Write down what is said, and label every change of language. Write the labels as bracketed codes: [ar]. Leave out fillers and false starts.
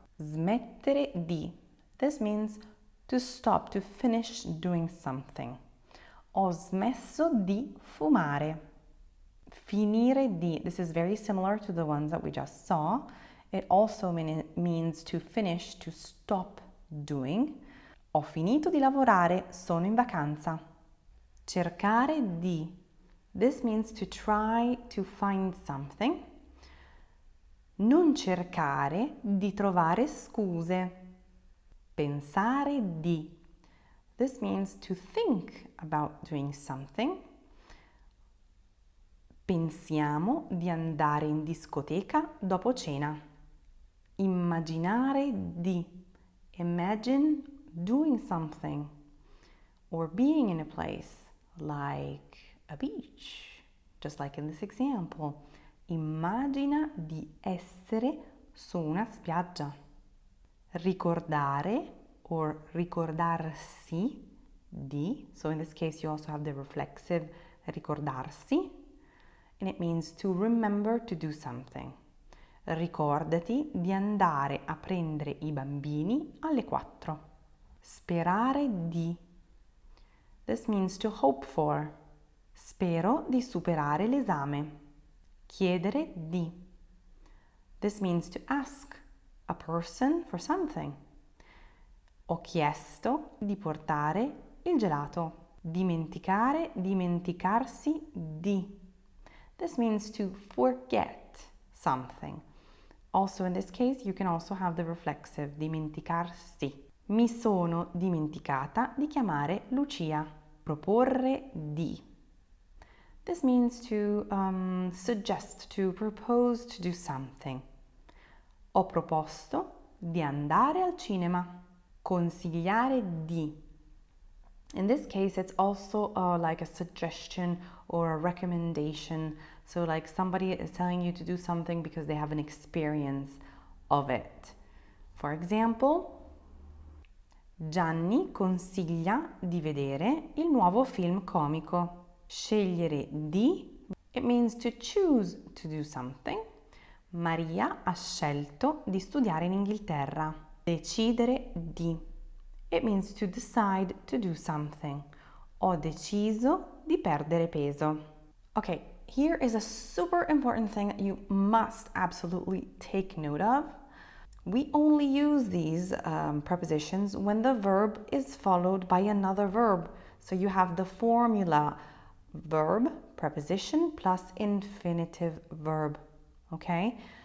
[en] Smettere di. This means to stop, to finish doing something. [it] Ho smesso di fumare. Finire di. [en] This is very similar to the ones that we just saw. It also means to finish, to stop doing. [it] Ho finito di lavorare, sono in vacanza. Cercare di. [en] This means to try to find something. [it] Non cercare di trovare scuse. Pensare di. [en] This means to think about doing something. [it] Pensiamo di andare in discoteca dopo cena. Immaginare di. [en] Imagine doing something or being in a place like a beach, just like in this example. [it] Immagina di essere su una spiaggia. Ricordare or ricordarsi di. [en] So in this case you also have the reflexive ricordarsi, and it means to remember to do something. [it] Ricordati di andare a prendere I bambini alle 4. [en] Sperare di. This means to hope for. [it] Spero di superare l'esame. Chiedere di. [en] This means to ask a person for something. [it] Ho chiesto di portare il gelato. Dimenticare, dimenticarsi di. [en] This means to forget something. Also in this case, you can also have the reflexive dimenticarsi. [it] Mi sono dimenticata di chiamare Lucia. Proporre di. [en] This means to suggest, to propose to do something. [it] Ho proposto di andare al cinema. Consigliare di. [en] In this case, it's also like a suggestion or a recommendation. So like somebody is telling you to do something because they have an experience of it. For example, [it] Gianni consiglia di vedere il nuovo film comico. [en] Scegliere di, it means to choose to do something. [it] Maria ha scelto di studiare in Inghilterra. Decidere di. [en] It means to decide to do something. [it] Ho deciso di perdere peso. [en] Okay, here is a super important thing that you must absolutely take note of. We only use these prepositions when the verb is followed by another verb. So you have the formula verb, preposition, plus infinitive verb, okay?